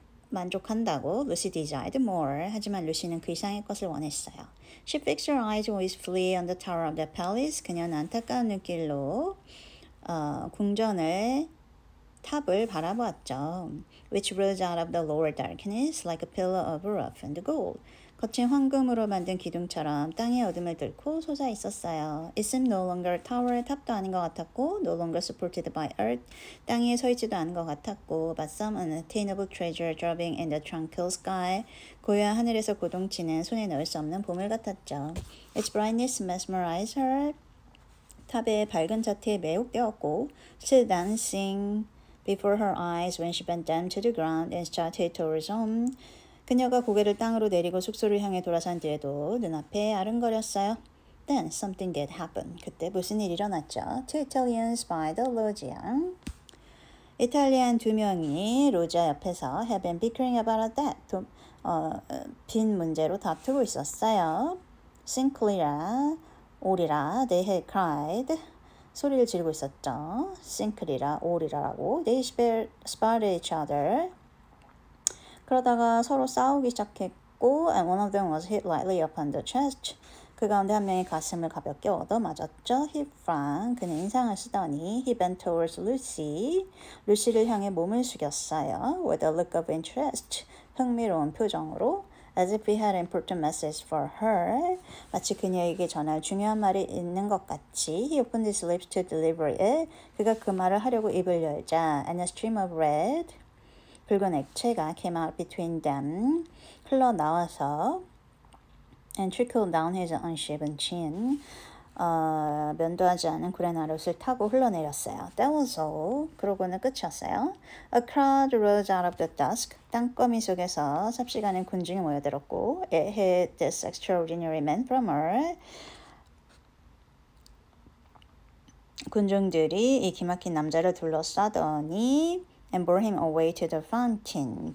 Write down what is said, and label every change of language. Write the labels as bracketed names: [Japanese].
[Korean] 만족한다고 [English] Lucy desired more. [Korean] 하지만 루시는 그 이상의 것을 원했어요. [English] She fixed her eyes wistfully on the tower of the palace. [Korean] 그녀는 안타까운 눈길로 궁전의 탑을 바라보았죠. [English] Which rose out of the lower darkness like a pillar of roughened gold. [Korean] 거친 황금으로 만든 기둥처럼 땅의 어둠을 뚫고 솟아 있었어요. [English] It seemed no longer tower, [Korean] 탑도 아닌 것 같았고, [English] no longer supported by earth, [Korean] 땅 위에 서 있지도 않은 것 같았고, [English] but some unattainable treasure dropping in the tranquil sky, [Korean] 고요한 하늘에서 고동치는 손에 넣을 수 없는 보물 같았죠. [English] Its brightness mesmerized her. [Korean] 탑의 밝은 자태에 매혹되었고, [English] still dancing before her eyes when she bent down to the ground and started towards home. [Korean] 그녀가 고개를 땅으로 내리고 숙소를 향해 돌아선 뒤에도 눈앞에 아른거렸어요. [English] Then something did happen. [Korean] 그때 무슨 일이 일어났죠? [English] Two Italians by the loggia. [Korean] 이탈리안 두 명이 로지아 옆에서 [English] have been bickering about that. [Korean] 빈 문제로 다투고 있었어요. [English] Sinclair, 오리라, they had cried. [Korean] 소리를 지르고 있었죠. Sinclair, 오리라라고. [English] They spotted each other. [Korean] 그러다가 서로 싸우기 시작했고 [English] and one of them was hit lightly upon the chest. [Korean] 그 가운데 한 명이 가슴을 가볍게 얻어맞았죠. [English] He frowned. [Korean] 그는 인상을 쓰더니 [English] he bent towards Lucy. [Korean] 루시를 향해 몸을 숙였어요. [English] With a look of interest. [Korean] 흥미로운 표정으로. [English] As if he had an important message for her. [Korean] 마치 그녀에게 전할 중요한 말이 있는 것 같이. [English] He opened his lips to deliver it. [Korean] 그가 그 말을 하려고 입을 열자. [English] And a stream of red. [Korean] 붉은 액체가 [English] came out between them. [Korean] 흘러나와서 [English] and trickled down his unshaven chin. [Korean] 면도하지 않은 구레나룻을 타고 흘러내렸어요. [English] That was all. [Korean] 그러고는 끝이었어요. [English] A crowd rose out of the dusk. [Korean] 땅거미 속에서 삽시간에 군중이 모여들었고 [English] It hid this extraordinary man from her. [Korean] 군중들이 이 기막힌 남자를 둘러싸더니 [English] and bore him away to the fountain.